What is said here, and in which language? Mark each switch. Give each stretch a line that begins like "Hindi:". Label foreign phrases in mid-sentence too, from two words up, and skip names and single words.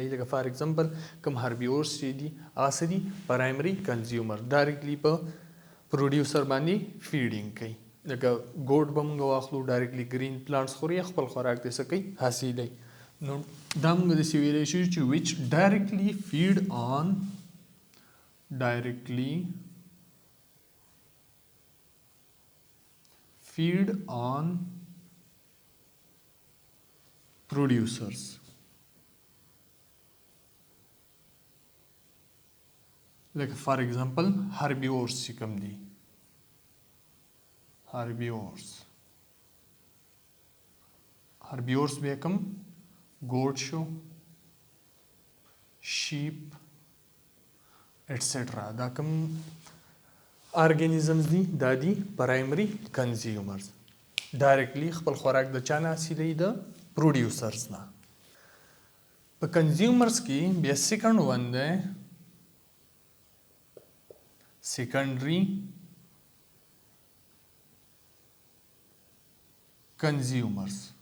Pashto: لکه
English: for example
Pashto: کوم هربیورز چې دي هغه څه دي؟
English: primary consumer directly
Pashto: په پروډیوسر باندې فیډینګ کوي. لکه ګوډ به موږ واخلو
English: directly green plants
Pashto: خوري خپل خوراک دې څه کوي؟ حاصلوي. نو دا موږ داسې ویلی شو چې
English: which directly feed on producers. Like for example herbivores
Pashto: چې کوم دي
English: herbivores
Pashto: به کوم
English: goat شو sheep etc.
Pashto: دا کوم ارګانیزمز دي؟ دا دي
English: primary consumers.
Pashto: ډایرکټلی خپل خوراک د چا نه حاصلوي؟ د پروډیوسرز نه. په کنزیومرز کې بیا
English: second one
Pashto: دی
English: secondary consumers.